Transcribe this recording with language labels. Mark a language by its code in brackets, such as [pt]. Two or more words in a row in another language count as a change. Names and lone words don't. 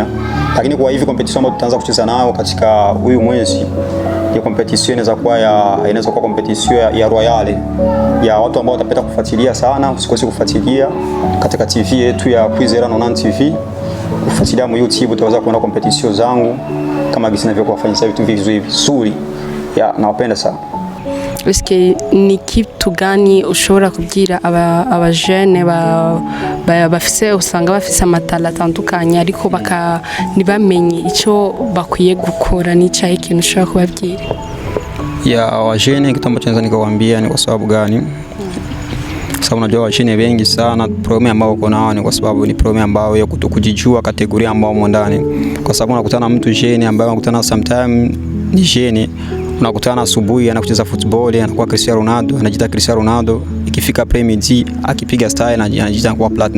[sw] Lakini kwa hivi competition ambayo tutaanza kucheza nayo katika huyu mwezi ya competition inaweza kuwa competition ya Royale ya watu ambao watapenda kufuatilia sana. Usikose kufuatilia katika TV yetu ya Kwizera 90 TV. Kufuatilia mu YouTube utaweza kuona competition zangu kama gisi ninavyokuwa kufanya vitu vizuri. Nawapenda sana. [rn] Eske ni kitu gani ushobora kubwira aba jeune bafise usanga bafise amatala atandukanye ariko ntibamenye icyo bakwiye gukora n'icyahe ikintu ushobora kubabwira? [sw] Wajene kitu ambacho naweza nikawaambia ni kwa sababu gani? Sababu najua wajene wengi sana problem ambao uko nao ni kwa sababu ni problem ambao ya kutokujijua kategoria ambao umo ndani. Kwa sababu unakutana mtu jene ambaye unakutana sometime ni jene, unakutana asubuhi anakucheza football anakuwa Cristiano Ronaldo, anajiita Cristiano Ronaldo, ikifika Premier akipiga style anajiita kwa Platinums.